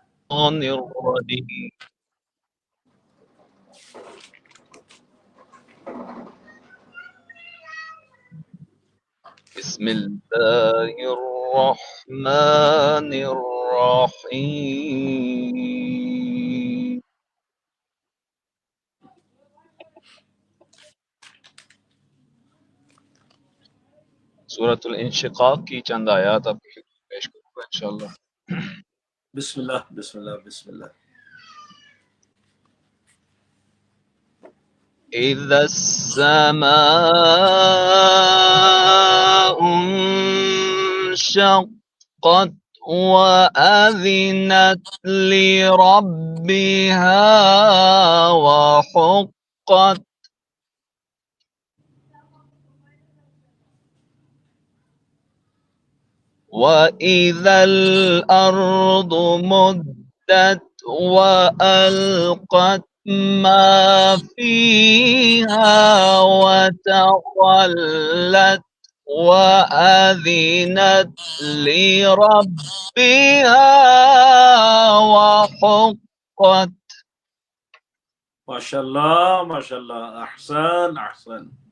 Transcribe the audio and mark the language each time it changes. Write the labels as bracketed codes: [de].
[ar] الرحیم بسم اللہ الرحمن الرحیم۔ [ur] سورۃ الانشقاق کی چند آیات آپ کی خدمت میں پیش کروں گا انشاءاللہ۔ بسم اللہ بسم اللہ بسم اللہ۔ [ar] اذا السماء انشقت وأذنت لربها وحقت وإذا الأرض مدت وألقت ما فيها وتخلت وأذنت لربها وحقت۔ [ur] ماشاء اللہ ماشاء اللہ، احسن احسن۔